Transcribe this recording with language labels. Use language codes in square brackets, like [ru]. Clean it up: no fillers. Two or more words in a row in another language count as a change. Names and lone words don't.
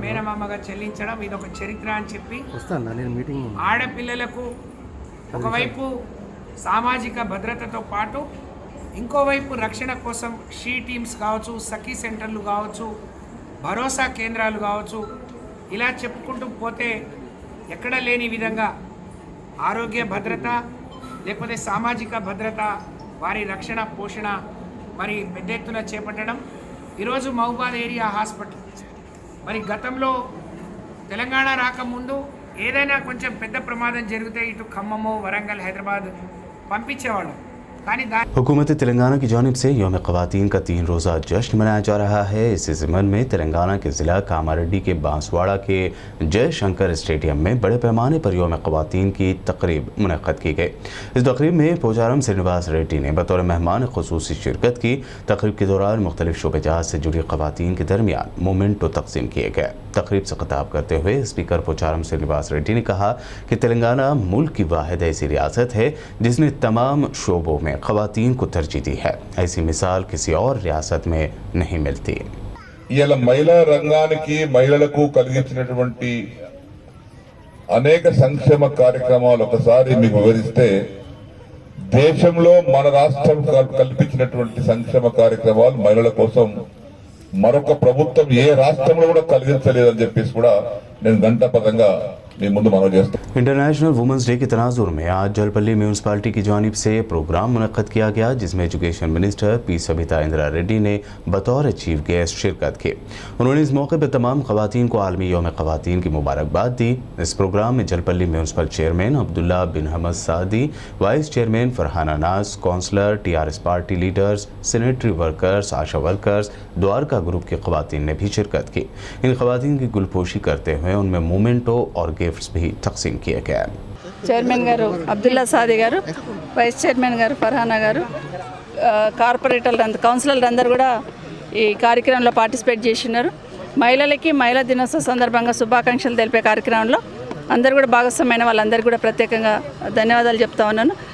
[te] మేనమామగా చెల్లించడం ఇదొక చరిత్ర అని చెప్పి ఆడపిల్లలకు ఒకవైపు సామాజిక భద్రతతో పాటు ఇంకోవైపు రక్షణ కోసం షీ టీమ్స్ కావచ్చు, సఖీ సెంటర్లు కావచ్చు, భరోసా కేంద్రాలు కావచ్చు, ఇలా చెప్పుకుంటూ పోతే ఎక్కడ లేని విధంగా ఆరోగ్య భద్రత లేకపోతే సామాజిక భద్రత, వారి రక్షణ పోషణ మరి పెద్ద ఎత్తున చేపట్టడం. ఈరోజు మహబూబాద్ ఏరియా హాస్పిటల్ మరి గతంలో తెలంగాణ రాకముందు ఏదైనా కొంచెం పెద్ద ప్రమాదం జరిగితే ఇటు ఖమ్మము, వరంగల్, హైదరాబాద్ పంపించేవాళ్ళు. [ur] حکومت تلنگانہ کی جانب سے یوم خواتین کا 3 روزہ جشن منایا جا رہا ہے. اسی ضمن میں تلنگانہ کے ضلع کاماریڈی کے بانسواڑہ کے جے شنکر اسٹیڈیم میں بڑے پیمانے پر یوم خواتین کی تقریب منعقد کی گئی. اس تقریب میں پوچارم سری نواس ریڈی نے بطور مہمان خصوصی شرکت کی. تقریب کے دوران مختلف شعبہ جات سے جڑی خواتین کے درمیان مومنٹو تقسیم کیے گئے. تقریب سے خطاب کرتے ہوئے اسپیکر پوچارم سری نواس ریڈی نے کہا کہ تلنگانہ ملک کی واحد ایسی ریاست ہے جس نے تمام شعبوں میں خواتین کو ترجیح دی ہے. ایسی مثال کسی اور ریاست میں نہیں ملتی. [te] ఇలా మహిళా రంగానికి మహిళలకు కలిగించినటువంటి అనేక సంక్షేమ కార్యక్రమాలు ఒకసారి మీకు వివరిస్తే దేశంలో మన రాష్ట్రం కల్పించినటువంటి సంక్షేమ కార్యక్రమాలు మహిళల కోసం మరొక ప్రభుత్వం ఏ రాష్ట్రంలో కూడా కలిగించలేదని చెప్పేసి కూడా నేను గంటాపదంగా మీ ముందు మనవి చేస్తాను. [ur] انٹرنیشنل ویمنز ڈے کے تناظر میں آج جل پلی میونسپلٹی کی جانب سے پروگرام منعقد کیا گیا، جس میں [en] education minister [ur] پی سبیتا اندرا ریڈی نے بطور [en] chief guest [ur] شرکت کی. انہوں نے اس موقع پر تمام خواتین کو عالمی یوم خواتین کی مبارکباد دی. اس پروگرام میں جل پلی [en] municipal chairman [ur] عبداللہ بن حمد سعدی, [en] vice chairman [ur] فرحانہ ناز، کاؤنسلر، TRS [en] party leaders, sanitary workers, ASHA workers, [ur] دوارکا گروپ کی خواتین نے بھی شرکت کی. ان خواتین کی گل پوشی کرتے ہوئے ان میں مومنٹو اور گفٹس بھی تقسیم کیے گئے. [te] చైర్మన్ గారు అబ్దుల్లా సాది గారు, వైస్ చైర్మన్ గారు ఫర్హానా గారు, కార్పొరేటర్లు అందరూ, కౌన్సిలర్లు అందరూ కూడా ఈ కార్యక్రమంలో పార్టిసిపేట్ చేసినారు. మహిళలకి మహిళా దినోత్సవ సందర్భంగా శుభాకాంక్షలు తెలిపే కార్యక్రమంలో అందరూ కూడా భాగస్వామైన వాళ్ళందరికీ కూడా ప్రత్యేకంగా ధన్యవాదాలు చెప్తా ఉన్నాను.